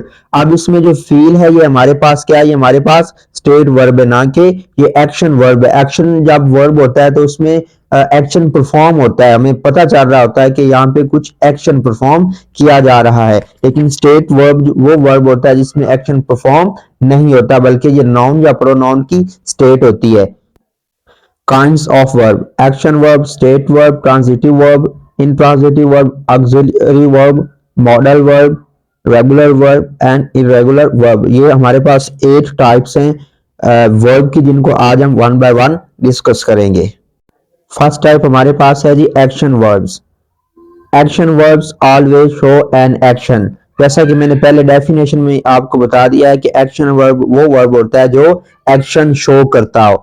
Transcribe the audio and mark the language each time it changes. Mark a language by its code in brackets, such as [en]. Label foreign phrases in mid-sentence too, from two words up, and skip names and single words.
[hi] अब इसमें जो फील है ये हमारे पास क्या है, ये हमारे पास [en] state verb [hi] है, ना कि ये [en] action verb [hi] है। एक्शन जब वर्ब होता है तो उसमें [en] action perform [hi] होता है, हमें पता चल रहा होता है कि यहाँ पे कुछ [en] action perform [hi] किया जा रहा है। लेकिन [en] state verb [hi] वो वर्ब होता है जिसमें [en] action perform [hi] नहीं होता, बल्कि ये नाउन या प्रोनाउन की स्टेट होती है। [en] Kinds of verb: action verb, state verb, transitive verb, intransitive verb, auxiliary verb, modal verb, regular verb and irregular verb। [hi] ये हमारे पास 8 टाइप्स हैं वर्ब की, जिनको आज हम [en] one by one discuss [hi] करेंगे। [en] first type [hi] हमारे पास है जी [en] action verbs. Action verbs always show an action. [hi] जैसा कि मैंने पहले डेफिनेशन में आपको बता दिया है कि [en] action verb [hi] वो वर्ब होता है जो [en] action show [hi] करता हो।